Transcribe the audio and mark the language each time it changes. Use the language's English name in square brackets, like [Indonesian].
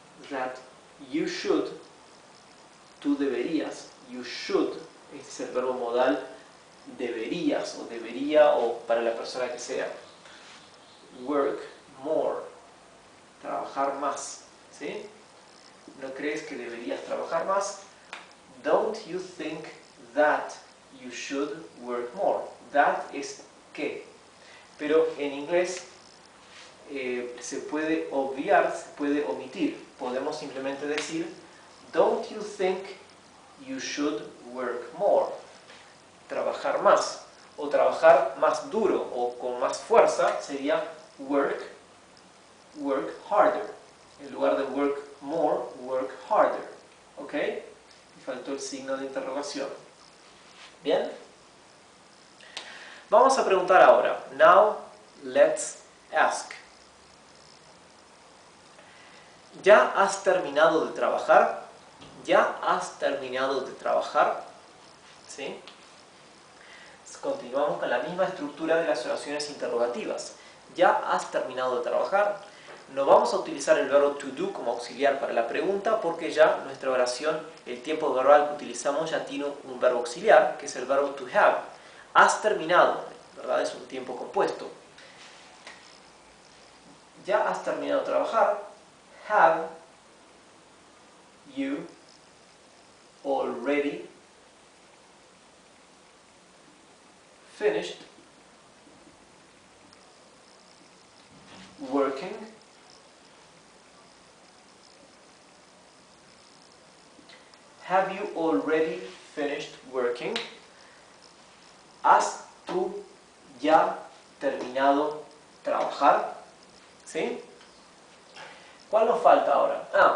[English] That you should, [Spanish] tú deberías, [English] you should, [Spanish] este es el verbo modal, deberías o debería o para la persona que sea. [English] Work more, [Spanish] trabajar más, ¿sí? ¿No crees que deberías trabajar más? [English] Don't you think that you should work more? [Spanish] That es que. Pero en inglés se puede obviar, se puede omitir. Podemos simplemente decir [English] don't you think you should work more? [Spanish] Trabajar más. O trabajar más duro o con más fuerza sería [English] work harder. [Spanish] En lugar de [English] work more, work harder. ¿Ok? [Spanish] Me faltó el signo de interrogación. ¿Bien? Vamos a preguntar ahora. [English] Now, let's ask. [Spanish] ¿Ya has terminado de trabajar? ¿Ya has terminado de trabajar? ¿Sí? Continuamos con la misma estructura de las oraciones interrogativas. ¿Ya has terminado de trabajar? No vamos a utilizar el verbo to do como auxiliar para la pregunta porque ya nuestra oración, el tiempo verbal que utilizamos ya tiene un verbo auxiliar, que es el verbo to have. Has terminado, ¿verdad? Es un tiempo compuesto. ¿Ya has terminado de trabajar? [English] Have you already finished working? Have you already finished working? [Spanish] ¿Has tú ya terminado trabajar? ¿Sí? ¿Cuál nos falta ahora?